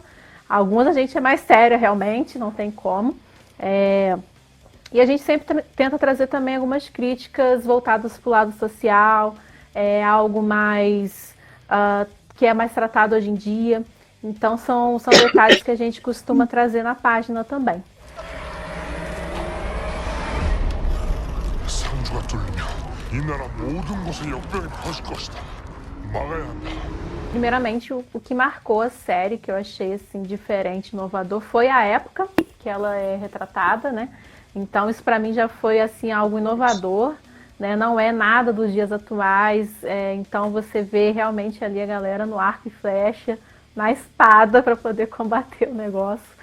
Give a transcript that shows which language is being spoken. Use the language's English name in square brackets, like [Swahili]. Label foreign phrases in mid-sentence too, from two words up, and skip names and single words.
[Portuguese] Algumas a gente é mais séria realmente, não tem como. E a gente sempre tenta trazer também algumas críticas voltadas para o lado social, algo mais que é mais tratado hoje em dia. Então são detalhes que a gente costuma trazer na página também. [Korean] 상주가 뚫리면 이 나라 모든 곳을 역병이 퍼질 것이다. 막아야 한다. [Portuguese] Primeiramente, o que marcou a série, que eu achei assim diferente, inovador, foi a época que ela é retratada, né? Então isso para mim já foi assim algo inovador, né? Não é nada dos dias atuais. Então você vê realmente ali a galera no arco e flecha, na espada para poder combater o negócio.